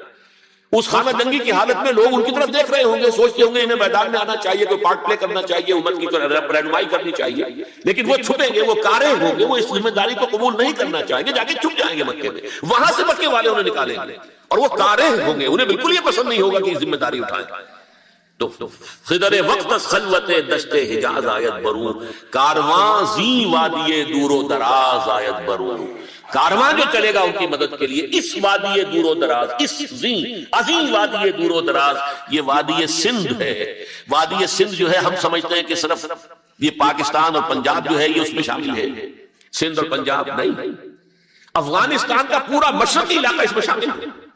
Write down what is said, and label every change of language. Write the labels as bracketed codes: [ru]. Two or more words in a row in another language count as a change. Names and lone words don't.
[ur] اس خانہ جنگی کی حالت میں لوگ ان کی طرف دیکھ رہے ہوں گے، سوچتے ہوں گے انہیں میدان میں آنا چاہیے، کوئی پارٹ پلے کرنا چاہیے، امت کی رہنمائی کرنی چاہیے. لیکن وہ چھپیں گے، وہ کارے ہوں گے، وہ اس ذمہ داری کو قبول نہیں کرنا چاہیں گے، جا کے چھپ جائیں گے مکے میں. وہاں سے مکے والے انہیں نکالیں گے، اور وہ کارے ہوں گے، انہیں بالکل یہ پسند نہیں ہوگا کہ ذمہ داری اٹھائیں. [fa] تو خضر وقت خلوت دشت حجاز آیت برون، کارواں زی وادی دور و دراز آیت برون. [ur] کارواں جو چلے گا ان کی مدد کے لیے اس وادی دور و دراز، اس عظیم وادی دور و دراز، یہ وادی سندھ ہے. وادی سندھ جو ہے ہم سمجھتے ہیں کہ صرف یہ پاکستان اور پنجاب جو ہے یہ اس میں شامل ہے، سندھ اور پنجاب نہیں، افغانستان کا پورا مشرقی علاقہ اس میں شامل ہے.